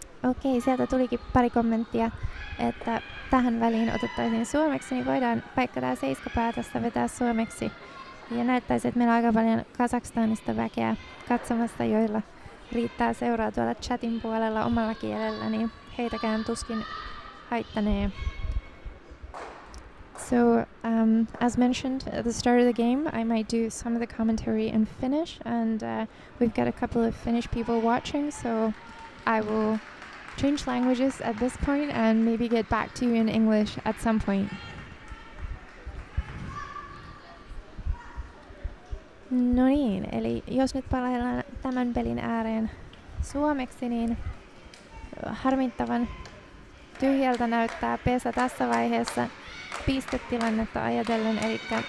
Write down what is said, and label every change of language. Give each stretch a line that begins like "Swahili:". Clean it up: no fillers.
Finnish: Okei, sieltä tulikin pari kommenttia, että tähän väliin otettaisiin suomeksi, niin voidaan vaikka tämä seiskapää tästä vetää suomeksi. Ja näyttäisi, että meillä on aika paljon Kazakstanista väkeä katsomassa, joilla riittää seuraa tuolla chatin puolella omalla kielellä, niin heitäkään tuskin haittanee.
English: So, as mentioned at the start of the game, I might do some of the commentary in Finnish, and we've got a couple of Finnish people watching, so I will change languages at this point and maybe get back to you in English at some point.
Finnish: No niin, eli jos nyt palaillaan tämän pelin ääreen suomeksi, niin harmittavan tyhjältä näyttää pesä tässä vaiheessa pistetilannetta ajatellen, eli